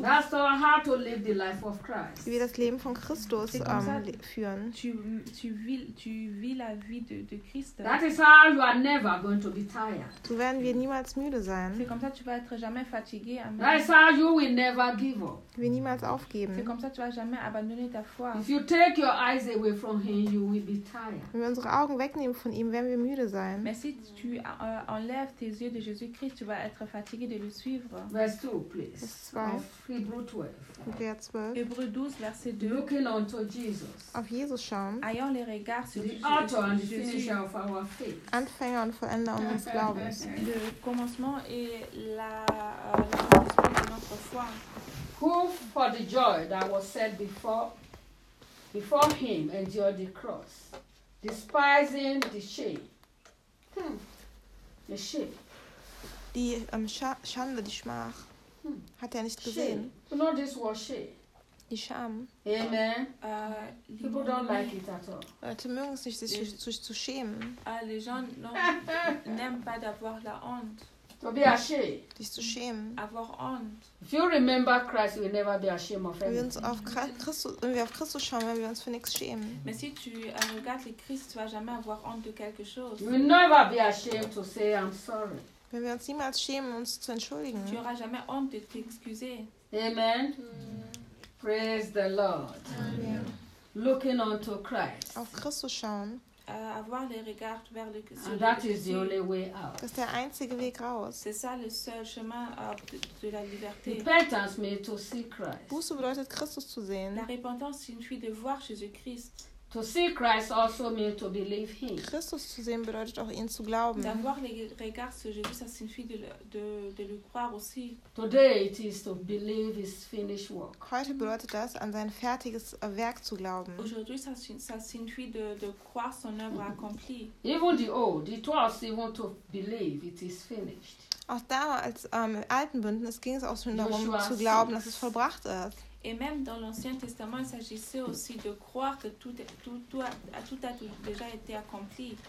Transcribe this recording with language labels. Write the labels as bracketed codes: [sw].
[en] That's how to live the life of Christ. [de] Wie wir das Leben von Christus führen. [fr] Tu vis la vie de Christ. [en] That is how you are never going to be tired. [de] So werden wir niemals müde sein. [fr] C'est comme ça que tu vas être jamais fatigué. [en] That's how you will never give up. [fr] Tu vas [de] niemals aufgeben. [fr] C'est comme ça que tu vas jamais abandonner ta foi. [en] If you take your eyes away from him, you will be tired. [de] Wenn wir unsere Augen wegnehmen von ihm, werden wir müde sein. [fr] Mais si tu enlèves tes yeux de Jésus-Christ, tu vas être fatigué de le suivre. [en] Verse 2, please. [fr] Hébreux 12, verset 2. [en] Looking unto Jesus. [de] Auf Jesus schauen. [fr] Ayant les regards sur [en] Jésus. The author and the finisher of our faith. [de] Anfänger und Vollender unseres Glaubens. [fr] Le commencement et la finition de notre foi. [en] Who for the joy that was set before him endured the cross, despising the shame. The shame. [de] Die Schande, die Schmach, hat er nicht gesehen. [en] You know this was shame. [de] Die Scham. [en] Amen. People don't like it at all. [de] Leute mögen es nicht, sich zu schämen. [fr] Les gens n'aiment pas d'avoir la honte. [en] To be ashamed. [de] Dich zu schämen. [fr] Avoir honte. [en] If you remember Christ, you will never be ashamed of anything. [de] Wenn wir auf Christus schauen, werden wir uns für nichts schämen. [fr] Mais si tu regardes le Christ, tu vas jamais avoir honte de quelque chose. [en] You will never be ashamed to say I'm sorry. [de] Wenn wir uns niemals schämen, uns zu entschuldigen. [fr] Tu auras jamais honte de t'excuser. [en] Amen. Praise the Lord. Amen. Looking unto Christ. [de] Auf Christus schauen. [fr] Avoir les regards vers le Christ. [en] And that is the only way out. [de] Das ist der einzige Weg raus. [fr] C'est ça le seul chemin de la liberté. [en] Repentance means to see Christ. [de] Buße bedeutet Christus zu sehen. [fr] La repentance signifie de voir Jésus-Christ. [en] To see Christ also means to believe him. [de] Christus zu sehen bedeutet auch ihn zu glauben. [fr] D'avoir les regards sur Jésus, ça signifie de le croire aussi. [en] Today it is to believe his finished work. [de] Heute bedeutet das, an sein fertiges Werk zu glauben. [fr] Aujourd'hui, ça signifie de croire son œuvre accomplie. [en] Even the old, it was even to believe it is finished. [de] Auch damals im alten Bündnis ging es auch schon darum zu glauben, dass es vollbracht ist. [fr] Et même dans l'Ancien Testament, il s'agissait aussi de croire que tout a déjà été accompli.